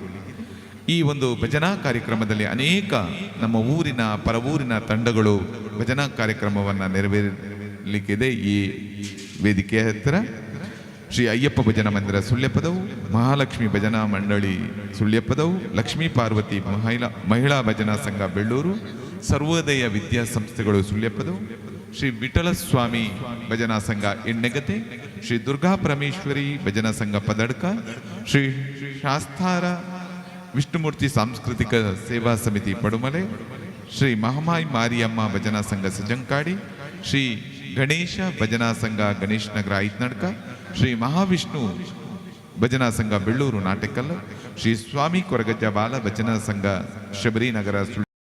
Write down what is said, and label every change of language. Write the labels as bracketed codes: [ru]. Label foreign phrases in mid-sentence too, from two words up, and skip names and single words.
[kn] ಈ ಒಂದು ಭಜನಾ ಕಾರ್ಯಕ್ರಮದಲ್ಲಿ ಅನೇಕ ನಮ್ಮ ಊರಿನ ಪರವೂರಿನ ತಂಡಗಳು ಭಜನಾ ಕಾರ್ಯಕ್ರಮವನ್ನು ನೆರವೇರಲಿಕ್ಕಿದೆ. ಈ ವೇದಿಕೆಯ ಹತ್ತಿರ ಶ್ರೀ ಅಯ್ಯಪ್ಪ ಭಜನಾ ಮಂದಿರ ಸುಳ್ಯಪದವು, ಮಹಾಲಕ್ಷ್ಮಿ ಭಜನಾ ಮಂಡಳಿ ಸುಳ್ಯಪದವು, ಲಕ್ಷ್ಮೀ ಪಾರ್ವತಿ ಮಹಿಳಾ ಭಜನಾ ಸಂಘ ಬೆಳ್ಳೂರು, ಸರ್ವೋದಯ ವಿದ್ಯಾಸಂಸ್ಥೆಗಳು ಸುಳ್ಯಪದವು, ಶ್ರೀ ವಿಠಲ ಸ್ವಾಮಿ ಭಜನಾ ಸಂಘ ಎಣ್ಣೆಗತೆ, ಶ್ರೀ ದುರ್ಗಾ ಪರಮೇಶ್ವರಿ ಭಜನಾ ಸಂಘ ಪದಡ್ಕ, ಶ್ರೀ ಶಾಸ್ತಾರ ವಿಷ್ಣುಮೂರ್ತಿ ಸಾಂಸ್ಕೃತಿಕ ಸೇವಾ ಸಮಿತಿ ಪಡುಮಲೆ, ಶ್ರೀ ಮಹಮಾಯಿ ಮಾರಿಯಮ್ಮ ಭಜನಾ ಸಂಘ ಸಜಂಕಾಡಿ, ಶ್ರೀ ಗಣೇಶ ಭಜನಾ ಸಂಘ ಗಣೇಶ್ ನಗರ ಐತ್ನಡ್ಕ, ಶ್ರೀ ಮಹಾವಿಷ್ಣು ಭಜನಾ ಸಂಘ ಬೆಳ್ಳೂರು ನಾಟಕಲ್, ಶ್ರೀ ಸ್ವಾಮಿ ಕೊರಗಜ್ಜ ಬಾಲ ಭಜನಾ ಸಂಘ ಶಬರಿನಗರ